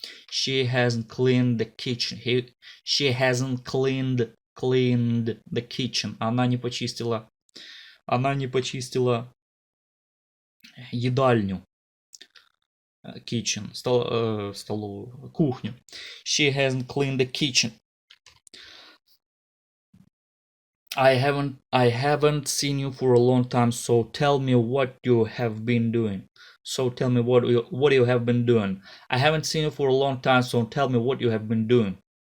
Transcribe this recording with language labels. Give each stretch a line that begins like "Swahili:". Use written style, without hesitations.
English: She hasn't cleaned the kitchen. She hasn't cleaned the kitchen.
Russian: Она не почистила едальню. Kitchen. Столовую. Кухню.
English: She hasn't cleaned the kitchen. I haven't seen you for a long time, so tell me what you have been doing. So tell me what you have been doing. I haven't seen you for a long time, so tell me what you have been doing.